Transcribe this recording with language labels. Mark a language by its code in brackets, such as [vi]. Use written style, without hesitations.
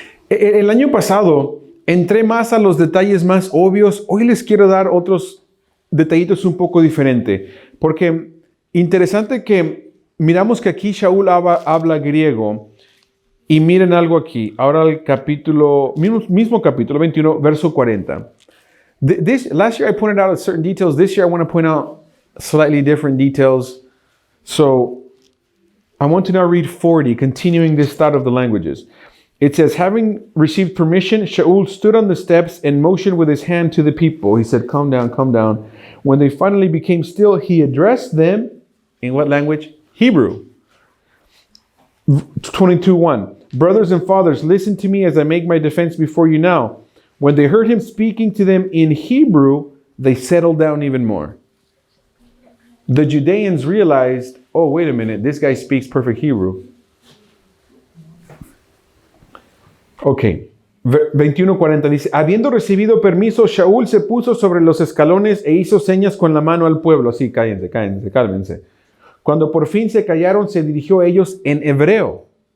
[es] El año pasado entré más a los detalles más obvios. Hoy les quiero dar otros detallitos un poco diferentes. Porque interesante que miramos que aquí Shaul habla griego y miren algo aquí. Ahora el capítulo, mismo capítulo 21, verso 40. [en] Last year I pointed out certain details. This year I want to point out slightly different details. So I want to now read 40, continuing this thought of the languages. It says, having received permission, Shaul stood on the steps and motioned with his hand to the people. He said, calm down, calm down. When they finally became still, he addressed them in what language? Hebrew. 22:1. Brothers and fathers, listen to me as I make my defense before you now. When they heard him speaking to them in Hebrew, they settled down even more. The Judeans realized, oh, wait a minute, this guy speaks perfect Hebrew. [es] Ok, 21:40 dice, habiendo recibido permiso, Shaul se puso sobre los escalones e hizo señas con la mano al pueblo. Así, cállense, cálmense. Cuando por fin se callaron, se dirigió a ellos en hebreo.